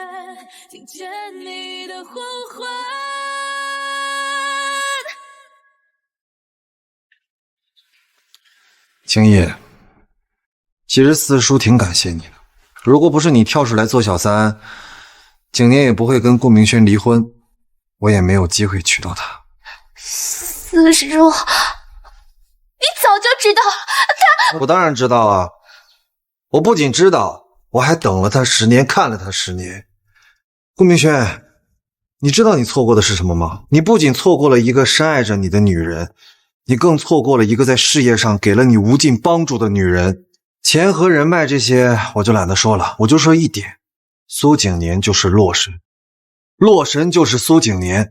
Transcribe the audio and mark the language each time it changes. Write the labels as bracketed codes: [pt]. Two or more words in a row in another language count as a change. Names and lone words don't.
[zh] 青衣，其實四叔挺感謝你的，如果不是你跳出來做小三，景年也不會跟顧明軒離婚，我也沒有機會娶到她。四叔，你早就知道他…… 我當然知道啊。我不僅知道，我還等了他10年，看了他10 年。顧明軒，你知道你錯過的是什麼嗎？你不僅錯過了一個深愛着你的女人，你更錯過了一個在事業上給了你無盡幫助的女人。錢和人脈這些我就懶得說了，我就說一點，蘇景年就是洛神，洛神就是蘇景年。